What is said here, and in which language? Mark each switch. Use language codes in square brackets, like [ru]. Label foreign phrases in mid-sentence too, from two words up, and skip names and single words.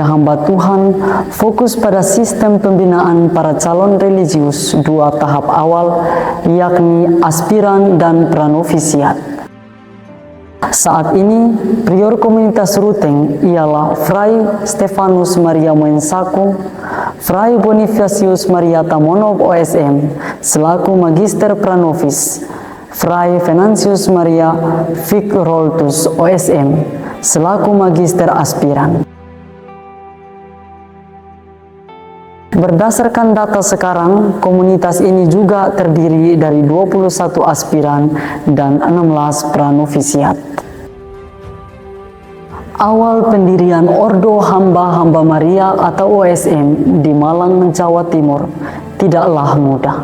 [id] Hamba Tuhan fokus pada sistem pembinaan para calon religius dua tahap awal, yakni aspiran dan pranovisiat. Saat ini prior komunitas Ruteng ialah Fray Stefanus Maria Moensaku, Fray Bonifacius Maria Tamonov OSM selaku Magister Pranovis, Fray Venantius Maria Fikroltus OSM selaku Magister Aspiran. Berdasarkan data sekarang, komunitas ini juga terdiri dari 21 aspiran dan 16 pranovisiat. Awal pendirian Ordo Hamba-Hamba Maria atau OSM di Malang, Jawa Timur tidaklah mudah.